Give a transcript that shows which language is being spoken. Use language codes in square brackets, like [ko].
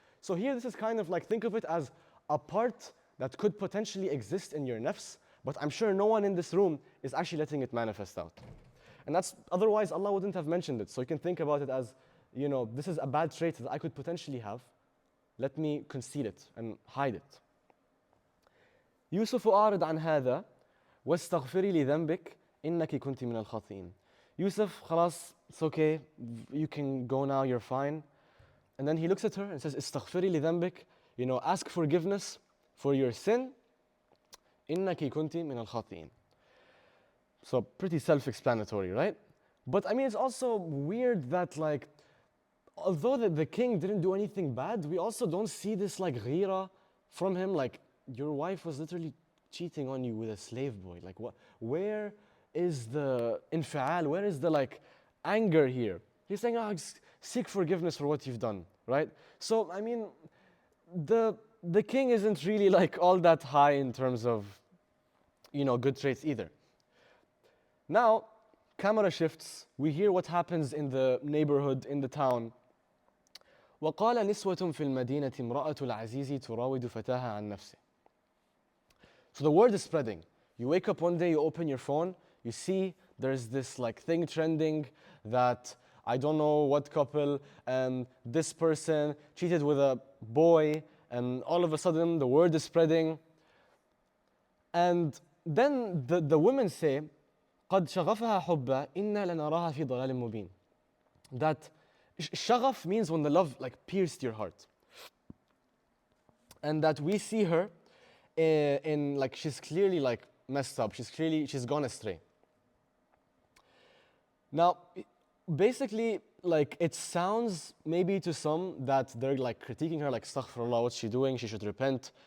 [en] So here, this is kind of like, think of it as a part that could potentially exist in your nafs, but I'm sure no one in this room is actually letting it manifest out. And that's, otherwise Allah wouldn't have mentioned it. So you can think about it as, this is a bad trait that I could potentially have. Let me conceal it and hide it. [ar] يوسف أعرض عن هذا واستغفري لذنبك إنك كنت من الخاطئين. [en] Yusuf, خلاص, it's okay, you can go now, you're fine. And then he looks at her and says, [ar] استغفري لذنبك, [en] ask forgiveness for your sin. [ar] إنك كنت من الخاطئين. [en] So pretty self-explanatory, right? But I mean, it's also weird that like, although the king didn't do anything bad, we also don't see this like ghira from him. Like, your wife was literally cheating on you with a slave boy. Like, what? Where is the infial? Where is the like anger here? He's saying, seek forgiveness for what you've done, right? So I mean, the king isn't really like all that high in terms of, good traits either. Now, camera shifts. We hear what happens in the neighborhood, in the town. [ar] وقال نسوة في المدينة امرأة العزيز تراود فتاها عن نفسه. [en] So the word is spreading. You wake up one day, you open your phone, you see there's this like thing trending that I don't know what couple, this person cheated with a boy, and all of a sudden the word is spreading. And then the women say, [ar] قد شغفها حبا إنا لنراها في ضلال مبين. [en] That shagaf means when the love like pierced your heart. And that we see her in like, she's clearly like messed up. She's gone astray. Now, basically, like, it sounds maybe to some that they're like critiquing her, like, astaghfirullah, what's she doing? She should repent.